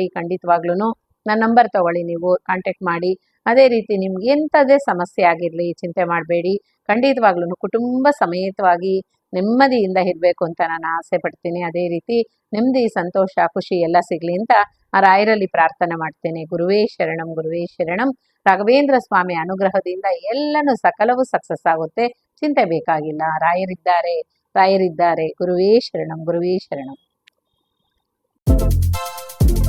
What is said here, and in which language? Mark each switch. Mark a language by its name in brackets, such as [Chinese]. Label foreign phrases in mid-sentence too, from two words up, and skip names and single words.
[Kannada] ಖಂಡಿತವಾಗ್ಲೂ ನನ್ನ ನಂಬರ್ ತಗೊಳ್ಳಿ, ನೀವು ಕಾಂಟ್ಯಾಕ್ಟ್ ಮಾಡಿ. ಅದೇ ರೀತಿ ನಿಮ್ಗೆ ಎಂಥದೇ ಸಮಸ್ಯೆ ಆಗಿರಲಿ ಚಿಂತೆ ಮಾಡಬೇಡಿ. ಖಂಡಿತವಾಗ್ಲೂ ಕುಟುಂಬ ಸಮೇತವಾಗಿ ನೆಮ್ಮದಿಯಿಂದ ಇರಬೇಕು ಅಂತ ನಾನು ಆಸೆ ಪಡ್ತೀನಿ. ಅದೇ ರೀತಿ ನೆಮ್ಮದಿ, ಸಂತೋಷ, ಖುಷಿ ಎಲ್ಲ ಸಿಗಲಿ ಅಂತ ಆ ರಾಯರಲ್ಲಿ ಪ್ರಾರ್ಥನೆ ಮಾಡ್ತೇನೆ. ಗುರುವೇ ಶರಣಂ, ಗುರುವೇ ಶರಣಂ. ರಾಘವೇಂದ್ರ ಸ್ವಾಮಿ ಅನುಗ್ರಹದಿಂದ ಎಲ್ಲನೂ ಸಕಲವೂ ಸಕ್ಸಸ್ ಆಗುತ್ತೆ. ಚಿಂತೆ ಬೇಕಾಗಿಲ್ಲ. ರಾಯರಿದ್ದಾರೆ. ಗುರುವೇ ಶರಣಂ, ಗುರುವೇ ಶರಣಂ.